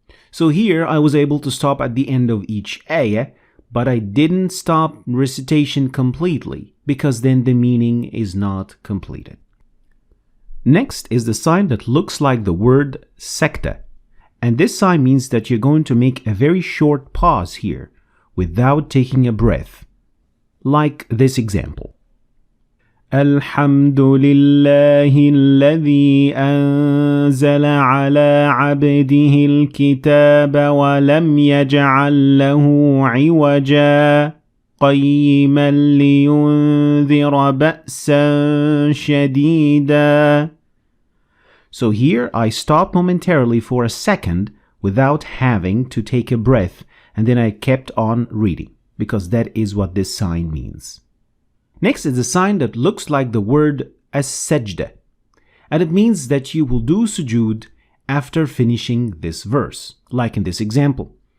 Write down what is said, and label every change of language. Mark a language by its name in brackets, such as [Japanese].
[English] So here I was able to stop at the end of each ayah, but I didn't stop recitation completely, because then the meaning is not completed. Next is the sign that looks like the word Sajdah, and this sign means that you're going to make a very short pause here without taking a breath, like this example. [Arabic] الحمد لله الذي أنزل على عبده الكتاب ولم يجعل له عوجا قيما لينذر بأسا شديدا. [English] So here I stopped momentarily for a second without having to take a breath, and then I kept on reading, because that is what this sign means. Next is a sign that looks like the word as-sajdah, and it means that you will do sujood after finishing this verse, like in this example.